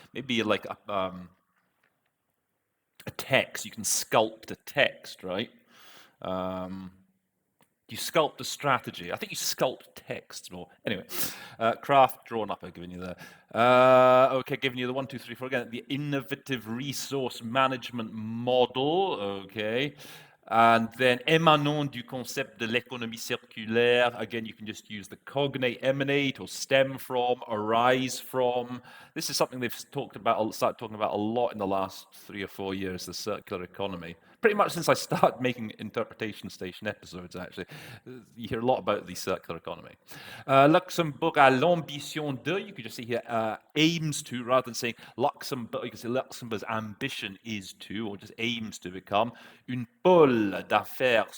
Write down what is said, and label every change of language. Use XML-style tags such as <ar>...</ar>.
<en>Maybe like a text. You can sculpt a text, right? You sculpt a strategy. I think you sculpt text more. Anyway, craft drawn up. I've given you there. Okay, giving you the 1, 2, 3, 4 again. The innovative resource management model. Okay.</en> <fr>And then émanant du concept de l'économie circulaire.</fr> <en>Again, you can just use the cognate, emanate, or stem from, arise from. This is something they've started talking about a lot in the last 3 or 4 years, the circular economy. Pretty much since I started making Interpretation Station episodes, actually. You hear a lot about the circular economy.</en> <fr>Luxembourg a l'ambition de,</fr> <en>you could just say here, aims to, rather than saying Luxembourg, you can say Luxembourg's ambition is to, or just aims to become,</en> <fr>une pôle d'affaires.</fr>